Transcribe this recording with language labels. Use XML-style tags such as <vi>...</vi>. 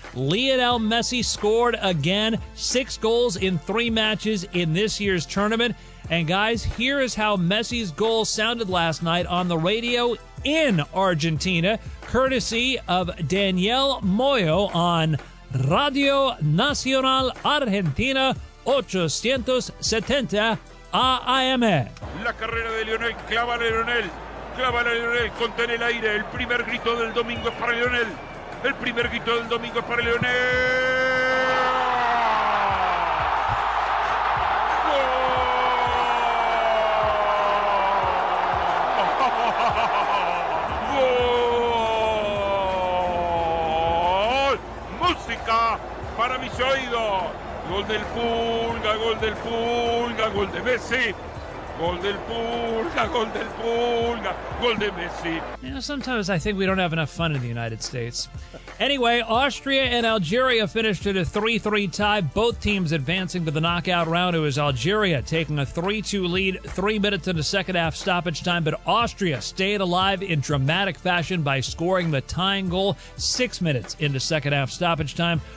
<en>Lionel Messi scored again, 6 goals in 3 matches in this year's tournament. And guys, here is how Messi's goal sounded last night on the radio in Argentina, courtesy of Daniel Moyo on Radio Nacional Argentina 870 AM.</en> <es>La carrera de Lionel, clávala Lionel, contén el aire, el primer grito del domingo es para Lionel, el primer grito del domingo es para Lionel. Para mis oídos, gol del Pulga, gol de Messi, Gol del Pulga, gol del Pulga, gol de Messi.</es> <en>You know, sometimes I think we don't have enough fun in the United States. Anyway, Austria and Algeria finished at a 3-3 tie, both teams advancing to the knockout round. It was Algeria taking a 3-2 lead, 3 minutes into second half stoppage time, but Austria stayed alive in dramatic fashion by scoring the tying goal 6 minutes into second half stoppage time.</en>